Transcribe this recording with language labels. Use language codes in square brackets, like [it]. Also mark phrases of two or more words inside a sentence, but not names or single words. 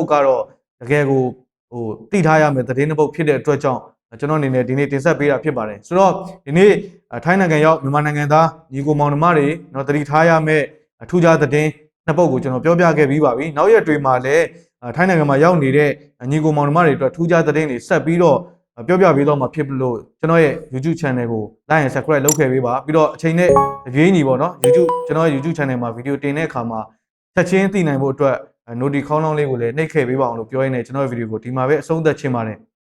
[my] ကတော့တကယ်ကိုဟိုတိထားရမယ့်သတင်းနှစ်ပုဒ်ဖြစ်တဲ့အတွက်ကြောင့်ကျွန်တော်အနေနဲ့ဒီနေ့တင်ဆက်ပေးတာဖြစ်ပါတယ်ဆိုတော့ဒီနေ့ ထိုင်းနိုင်ငံရောက်မြန်မာနိုင်ငံသားညီကိုမောင်နှမတွေเนาะတတိထားရမယ့်ထူးခြားသတင်းနှစ်ပုဒ်ကိုကျွန်တော်ပြောပြခဲ့ပြီးပါပြီနောက်ရက်တွေမှာလည်းထိုင်းနိုင်ငံမှာရောက်နေတဲ့ညီကိုမောင်နှမတွေအတွက်ထူးခြားသတင်းတွေဆက်ပြီးတော့ပြောပြပေးတော့မှာဖြစ်လို့ကျွန်တော်ရဲ့ YouTube channel ကို [en] like and subscribe [my] လုပ်ခဲ့ပေးပါပြီးတော့အချိန်နဲ့အပြေးညီပေါ့နော် YouTube ကျွန်တော်ရဲ့ YouTube channel မှာဗီဒီယိုတင်တဲ့အခါမှာချက်ချင်းသိနိုင်ဖို့အတွက် notification ခေါင်းလောင်းလေးကိုလည်းနှိပ်ခဲ့ပေးပါအောင်လို့ပြောရင်းနဲ့ကျွန်တော်ရဲ့ဗီဒီယိုကိုဒီမှာပဲအဆုံးသတ်ချင်ပါတယ်